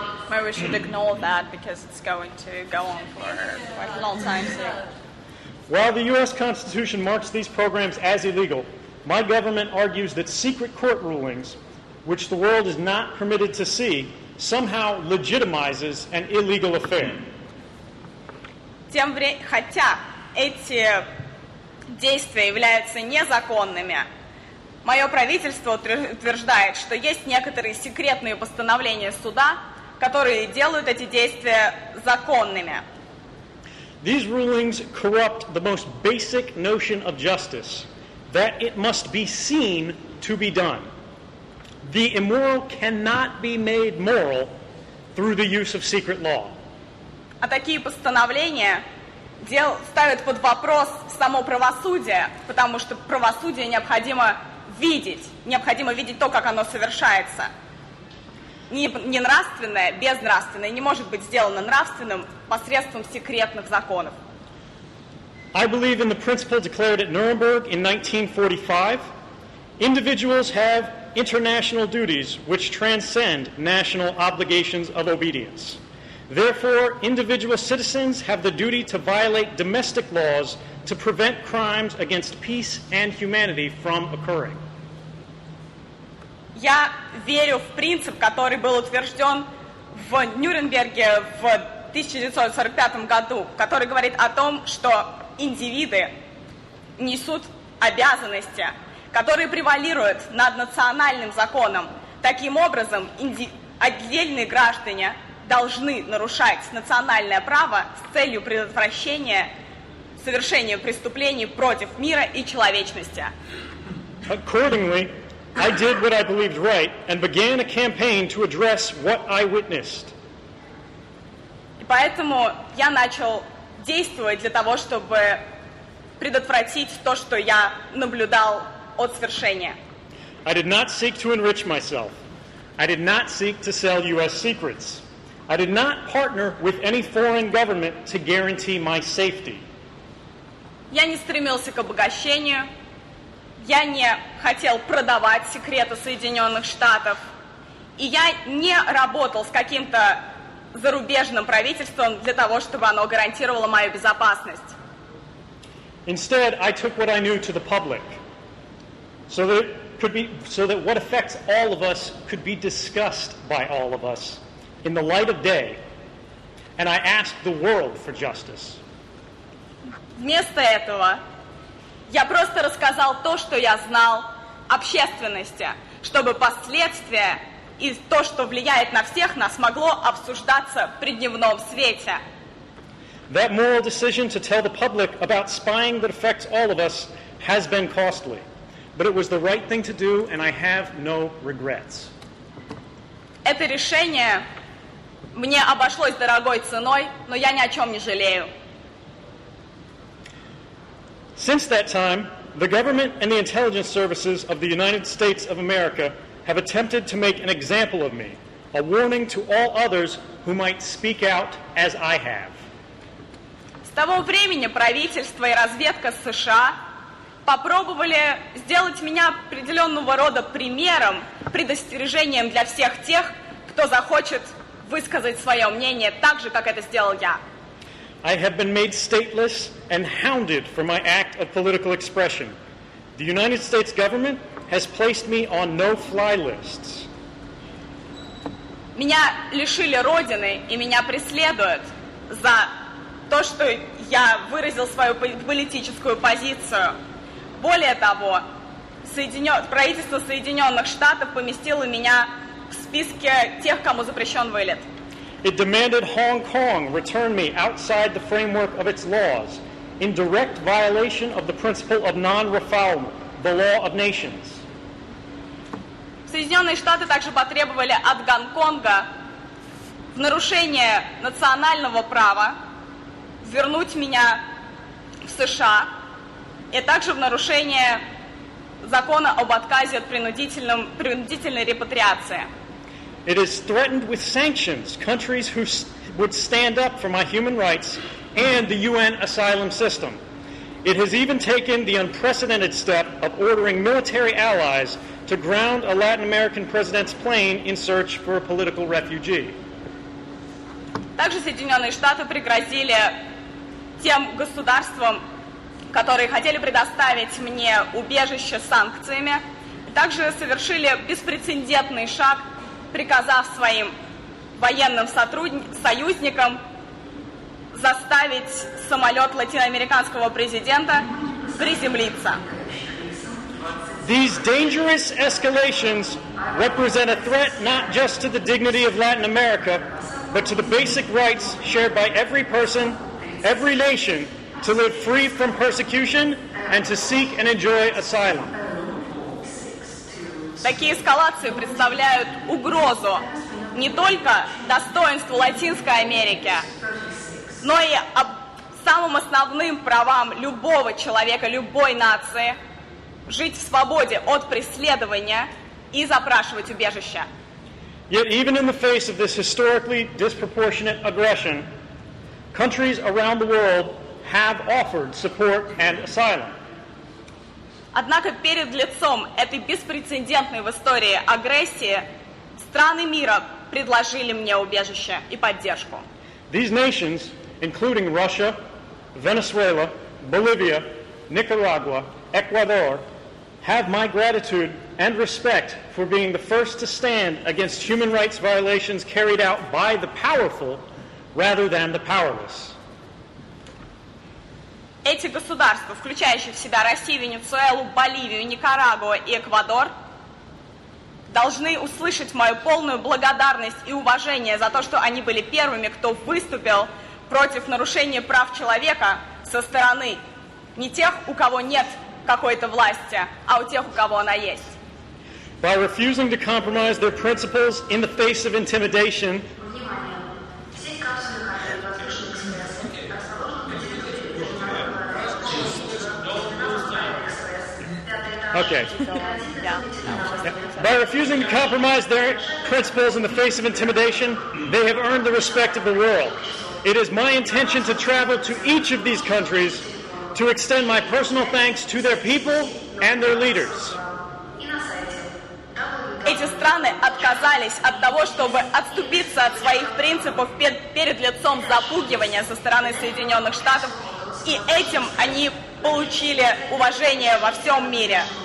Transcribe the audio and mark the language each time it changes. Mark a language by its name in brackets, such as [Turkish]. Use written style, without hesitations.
[English] Maybe we should ignore that because it's going to go on for quite a long time. So. While the U.S. Constitution marks these programs as illegal, my government argues that secret court rulings, which the world is not permitted to see, somehow legitimizes an illegal affair. [Russian] Хотя эти действия являются незаконными, мое правительство утверждает, что есть некоторые секретные постановления суда, которые делают эти действия законными. [English] These rulings corrupt the most basic notion of justice, that it must be seen to be done. The immoral cannot be made moral through the use of secret law. [Russian] А такие постановления ставят под вопрос само правосудие, потому что правосудие необходимо видеть то, как оно совершается. Не нравственное, безнравственное не может быть сделано нравственным посредством секретных законов. [English] I believe in the principle declared at Nuremberg in 1945. Individuals have international duties which transcend national obligations of obedience. Therefore, individual citizens have the duty to violate domestic laws to prevent crimes against peace and humanity from occurring. [Russian] Я верю в принцип, который был утвержден в Нюрнберге в 1945 году, который говорит о том, что индивиды несут обязанности, которые превалируют над национальным законом. Таким образом, отдельные граждане должны нарушать национальное право с целью предотвращения совершению преступлений против мира и человечности. [English] Accordingly, I did what I believed right and began a campaign to address what I witnessed. [Russian] И поэтому я начал действовать для того, чтобы предотвратить то, что я наблюдал от свершения. [English] I did not seek to enrich myself. I did not seek to sell U.S. secrets. I did not partner with any foreign government to guarantee my safety. [Russian] Я не стремился к обогащению. Я не хотел продавать секреты Соединенных Штатов. И я не работал с каким-то зарубежным правительством для того, чтобы оно гарантировало мою безопасность. [English] Instead, I took what I knew to the public, so that what affects all of us could be discussed by all of us in the light of day, and I asked the world for justice. [Russian] Вместо этого я просто рассказал то, что я знал общественности, чтобы последствия и то, что влияет на всех нас, могло обсуждаться при дневном свете. [English] That moral decision to tell the public about spying that affects all of us has been costly, but it was the right thing to do, and I have no regrets. [Russian] Это решение мне обошлось дорогой ценой, но я ни о чем не жалею. [English] Since that time, the government and the intelligence services of the United States of America have attempted to make an example of me, a warning to all others who might speak out as I have. [Russian] С того времени правительство и разведка США попробовали сделать меня определенного рода примером, предостережением для всех тех, кто захочет высказать свое мнение так же, как это сделал я. [English] I have been made stateless and hounded for my act of political expression. The United States government has placed me on no-fly lists. [Russian] Меня лишили родины и меня преследуют за то, что я выразил свою политическую позицию. Более того, правительство Соединенных Штатов поместило меня в списке тех, кому запрещен вылет. [English] It demanded Hong Kong return me outside the framework of its laws, in direct violation of the principle of non-refoulement, the law of nations. [Russian] Соединенные Штаты также потребовали от Гонконга в нарушение национального права вернуть меня в США, и также в нарушение закона об отказе от принудительной репатриации. [English] It has threatened with sanctions countries who would stand up for my human rights and the UN asylum system. It has even taken the unprecedented step of ordering military allies to ground a Latin American president's plane in search for a political refugee. [Russian] Также Соединенные Штаты пригрозили тем государствам, которые хотели предоставить мне убежище санкциями, также совершили беспрецедентный шаг, приказав своим военным союзникам заставить самолет латиноамериканского президента приземлиться. [English] These dangerous escalations represent a threat not just to the dignity of Latin America, but to the basic rights shared by every person, every nation, to live free from persecution and to seek and enjoy asylum. [Russian] Такие эскалации представляют угрозу не только достоинству Латинской Америки, но и самым основным правам любого человека, любой нации жить в свободе от преследования и запрашивать убежище. [English] Yet even in the face of this historically disproportionate aggression, countries around the world have offered support and asylum. [Russian] Однако перед лицом этой беспрецедентной в истории агрессии страны мира предложили мне убежище и поддержку. [English] These nations, including Russia, Venezuela, Bolivia, Nicaragua, Ecuador, have my gratitude and respect for being the first to stand against human rights violations carried out by the powerful rather than the powerless. [Russian] Эти государства, включающие в себя Россию, Венесуэлу, Боливию, Никарагуа и Эквадор, должны услышать мою полную благодарность и уважение за то, что они были первыми, кто выступил против нарушения прав человека со стороны не тех, у кого нет какой-то власти, а у тех, у кого она есть. [English] By refusing to compromise their principles in the face of intimidation, By refusing to compromise their principles in the face of intimidation, they have earned the respect of the world. It is my intention to travel to each of these countries to extend my personal thanks to their people and their leaders. [Russian] Эти страны отказались от того, чтобы отступиться от своих принципов перед лицом запугивания со стороны Соединенных Штатов, и этим они получили уважение во всем мире.